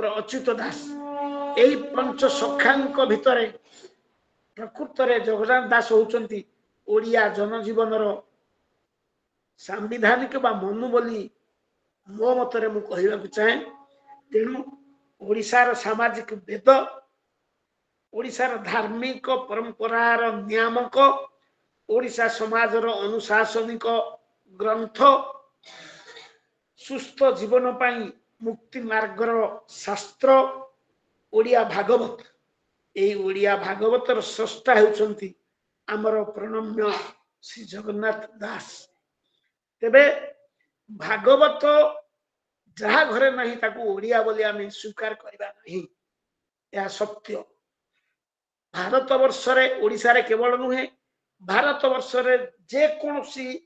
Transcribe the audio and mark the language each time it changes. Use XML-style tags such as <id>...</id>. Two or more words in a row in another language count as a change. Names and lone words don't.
<or>ଅଚ୍ୟୁତ ଦାସ ଏହି ପଞ୍ଚ ସଖାଙ୍କ ଭିତର ପ୍ରକୃତ ରେ ଜଗନ୍ନାଥ ଦାସ ହେଉଛନ୍ତି ଓଡ଼ିଆ ଜନଜୀବନ ସାମ୍ବିଧାନିକ ବା ମନୁ ବୋଲି ମୋ ମତରେ ମୁଁ କହିବା ଚାହେଁ ତେଣୁ ଓଡ଼ିଶାର ସାମାଜିକ ବେଦ ଓଡ଼ିଶାର ଧାର୍ମିକ ପରମ୍ପରାର ନିୟାମକ ଓଡ଼ିଶା ସମାଜର ଅନୁଶାସନିକ ଗ୍ରନ୍ଥ ସୁସ୍ଥ ଜୀବନ ପାଇଁ ମୁକ୍ତି ମାର୍ଗର ଶାସ୍ତ୍ର ଓଡ଼ିଆ ଭାଗବତ ଏହି ଓଡ଼ିଆ ଭାଗବତର ସ୍ରଷ୍ଟା ହେଉଛନ୍ତି ଆମର ପ୍ରଣମ୍ୟ ଶ୍ରୀ ଜଗନ୍ନାଥ ଦାସ ତେବେ ଭାଗବତ ଯାହା ଘରେ ନାହିଁ ତାକୁ ଓଡ଼ିଆ ବୋଲି ଆମେ ସ୍ୱୀକାର କରିବା ନାହିଁ ଏହା ସତ୍ୟ ଭାରତ ବର୍ଷ ରେ ଓଡ଼ିଶା ରେ କେବଳ ନୁହେଁ ଭାରତ ବର୍ଷ ରେ ଯେ କୌଣସି</or>